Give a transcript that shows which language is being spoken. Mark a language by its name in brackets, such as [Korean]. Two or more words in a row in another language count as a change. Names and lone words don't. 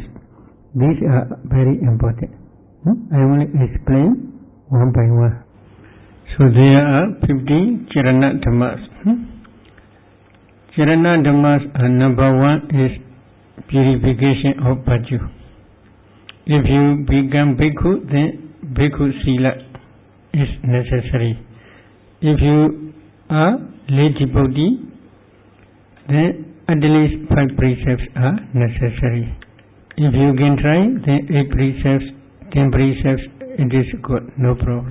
[English] These are very important. I will explain one by one. So there are 50 [Pali] charana dhammas. Charana dhammas [English] are number 1 is purification of bhaju. If you become bhikkhu, then [Pali] bhikkhu sila [English] is necessary. If you are lay devotee, then at least 5 precepts are necessary. If you can try, then 8 precepts, 10 precepts, it is good, no problem.